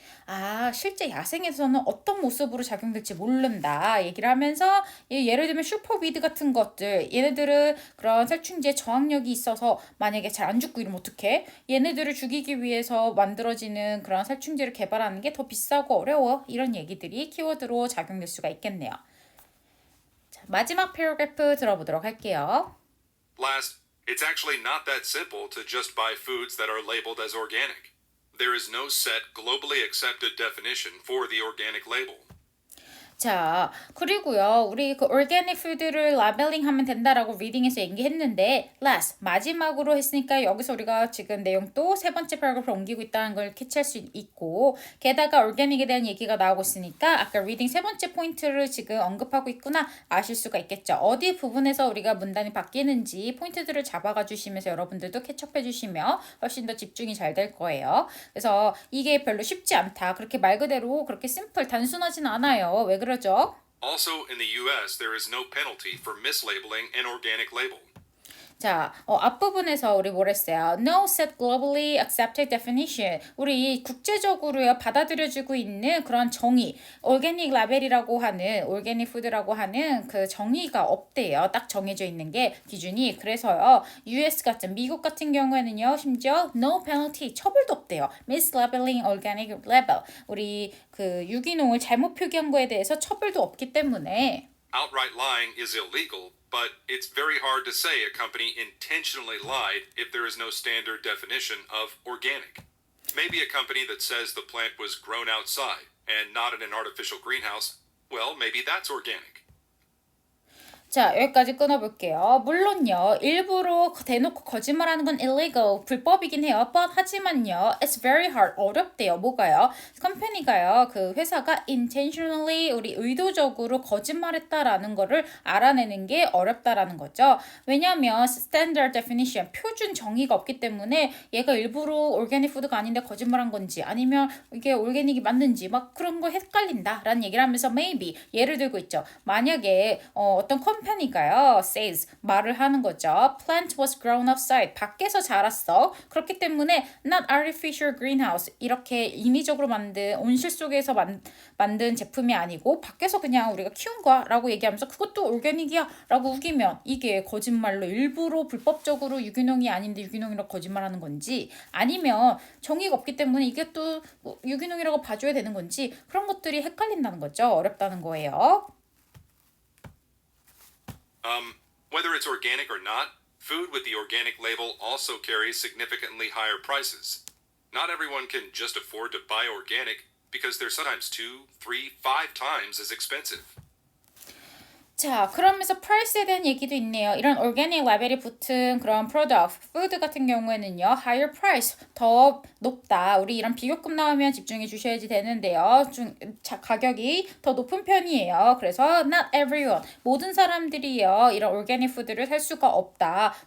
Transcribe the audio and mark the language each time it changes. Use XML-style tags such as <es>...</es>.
<ko>아, 실제 야생에서는 어떤 모습으로 작용될지 모른다 얘기를 하면서 예를 들면 슈퍼위드 같은 것들 얘네들은 그런 살충제 저항력이 있어서 만약에 잘 안 죽고 이러면 어떡해? 얘네들을 죽이기 위해서 만들어지는 그런 살충제를 개발하는 게 더 비싸고 어려워 이런 얘기들이 키워드로 작용될 수가 있겠네요. 자, 마지막 패러그래프 들어보도록 할게요.</ko> <en>Last, it's actually not that simple to just buy foods that are labeled as organic. There is no set, globally accepted definition for the organic label.</en> <ko>자, 그리고요, 우리 그 organic food를 라벨링 하면 된다라고 리딩에서 얘기했는데, last, 마지막으로 했으니까 여기서 우리가 지금 내용 또 세 번째 패러그래프로 옮기고 있다는 걸 캐치할 수 있고, 게다가 organic에 대한 얘기가 나오고 있으니까 아까 리딩 세 번째 포인트를 지금 언급하고 있구나 아실 수가 있겠죠. 어디 부분에서 우리가 문단이 바뀌는지 포인트들을 잡아가 주시면서 여러분들도 캐치업해 주시면 훨씬 더 집중이 잘 될 거예요. 그래서 이게 별로 쉽지 않다. 그렇게 말 그대로 그렇게 심플, 단순하진 않아요. 왜 그러죠?</ko> <en>Also, in the US, there is no penalty for mislabeling an organic label.</en> <ko>자, 앞부분에서 우리 뭘 했어요?</ko> <en>No set globally accepted definition.</en> <ko>우리 국제적으로요 받아들여지고 있는 그런 정의, 올게닉 라벨이라고 하는, 올게닉 푸드라고 하는 그 정의가 없대요. 딱 정해져 있는 게 기준이. 그래서요, US 같은 미국 같은 경우에는요, 심지어 no penalty 처벌도 없대요.</ko> <en>mislabeling organic label.</en> <ko>우리 그 유기농을 잘못 표기한 거에 대해서 처벌도 없기 때문에.</ko> <en>Outright lying is illegal, but it's very hard to say a company intentionally lied if there is no standard definition of organic. Maybe a company that says the plant was grown outside and not in an artificial greenhouse, well, maybe that's organic.</en> <ko>자, 여기까지 끊어볼게요. 물론요, 일부러 대놓고 거짓말하는 건</ko> <en>illegal,</en> <ko>불법이긴 해요.</ko> <en>But</en> <ko>하지만요,</ko> <en>it's very hard,</en> <ko>어렵대요. 뭐가요? 컴퍼니가요, 그 회사가 intentionally, 우리 의도적으로 거짓말했다라는 거를 알아내는 게 어렵다라는 거죠. 왜냐하면 standard definition, 표준 정의가 없기 때문에 얘가 일부러 organic 푸드가 아닌데 거짓말한 건지 아니면 이게 올게닉이 맞는지 막 그런 거 헷갈린다라는 얘기를 하면서 maybe 예를 들고 있죠. 만약에 어떤 컴퍼니가요, says 말을 하는 거죠.</ko> <en>Plant was grown outside.</en> <ko>밖에서 자랐어. 그렇기 때문에</ko> <en>not artificial greenhouse.</en> <ko>이렇게 인위적으로 만든 온실 속에서 만든 제품이 아니고 밖에서 그냥 우리가 키운 거야라고 얘기하면서 그것도 올게닉이야라고 우기면 이게 거짓말로 일부러 불법적으로 유기농이 아닌데 유기농이라고 거짓말하는 건지 아니면 정의가 없기 때문에 이게 또 유기농이라고 봐줘야 되는 건지 그런 것들이 헷갈린다는 거죠. 어렵다는 거예요.</ko> <en>Whether it's organic or not, food with the organic label also carries significantly higher prices. Not everyone can just afford to buy organic because they're sometimes 2, 3, 5 times as expensive.</en> <ko>자, 그러면서 price에 대한 얘기도 있네요. 이런 organic 라벨이 붙은 그런 product, food 같은 경우에는요, higher price, 더 높다. 우리 이런 비교급 나오면 집중해 주셔야지 되는데요. 가격이 더 높은 편이에요. 그래서 not everyone, 모든 사람들이요, 이런 organic food를 살 수가 없다.</ko>